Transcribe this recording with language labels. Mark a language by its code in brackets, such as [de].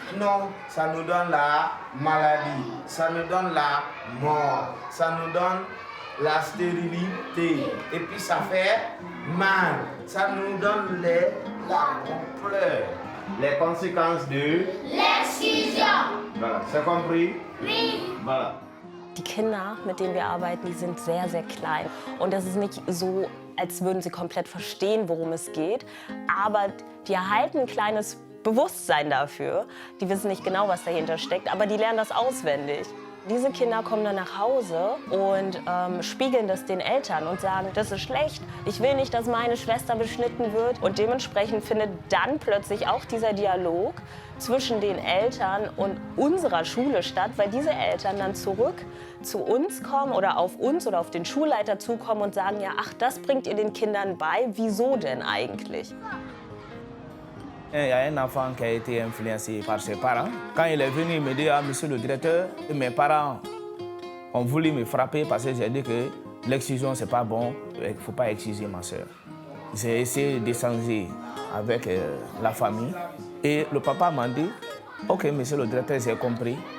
[fr] Non, ça nous donne la maladie, ça nous donne la mort, ça nous donne la stérilité. Et puis ça fait mal, ça nous donne les larmes, on pleure. Les conséquences de l'excision. Voilà, c'est compris? Oui. Voilà. [de] Die Kinder, mit denen wir arbeiten, die sind sehr, sehr klein. Und das ist nicht so, als würden sie komplett verstehen, worum es geht. Aber die erhalten ein kleines Bewusstsein dafür. Die wissen nicht genau, was dahinter steckt, aber die lernen das auswendig. Diese Kinder kommen dann nach Hause und spiegeln das den Eltern und sagen, das ist schlecht, ich will nicht, dass meine Schwester beschnitten wird. Und dementsprechend findet dann plötzlich auch dieser Dialog zwischen den Eltern und unserer Schule statt, weil diese Eltern dann zurück zu uns kommen oder auf uns oder auf den Schulleiter zukommen und sagen, ja, ach, das bringt ihr den Kindern bei, wieso denn eigentlich? [fr] Il y a un enfant qui a été influencé par ses parents. Quand il est venu, il me dit, ah, monsieur le directeur, mes parents ont voulu me frapper parce que j'ai dit que l'excision, c'est pas bon, il ne faut pas exciser ma soeur. J'ai essayé d'échanger avec la famille et le papa m'a dit, ok, monsieur le directeur, j'ai compris.